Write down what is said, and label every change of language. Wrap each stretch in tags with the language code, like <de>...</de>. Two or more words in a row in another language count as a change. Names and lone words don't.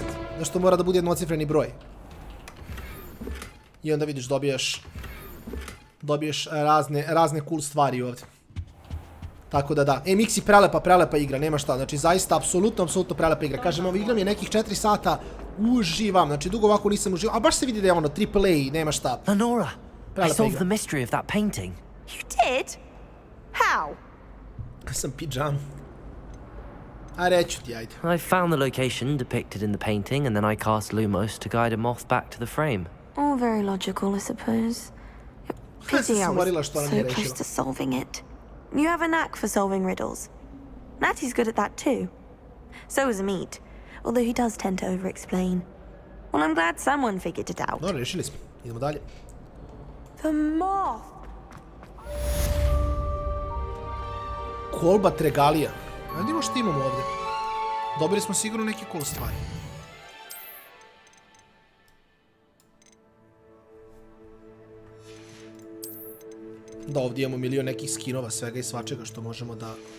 <sr>Zašto mora da bude jednocifreni broj. I onda vidiš, dobiješ razne cool stvari ovdje. Tako da da. Mixi prelepa igra, nema šta. Znači, zaista, apsolutno prelepa igra. Kažem, ovo igra mi je nekih 4 sata, uživam. Znači, dugo ovako nisam uživao. A baš se vidi da je ono, AAA, nema šta.</sr> <en>Lenora, I solved the mystery of that painting. You did? How?</en> <sr>Sam pijam. A reću ti, ajde.</sr> <en>I found the location depicted in the painting, and then I cast Lumos to guide a moth back to the frame. All very logical, I suppose. Pity I was so close to solving it. You have a knack for solving riddles. Natty's good at that too. So is Amit, although he does tend to over-explain. Well, I'm glad someone figured it out.</en> <sr>Dobro, rešili smo. Idemo dalje.</sr> <en>The moth!</en> <sr>Kolba Tregalija. Vidimo što imamo ovdje. Dobili smo sigurno neke cool stvari. Da, ovdje imamo milion nekih skinova, svega i svačega što možemo da...</sr>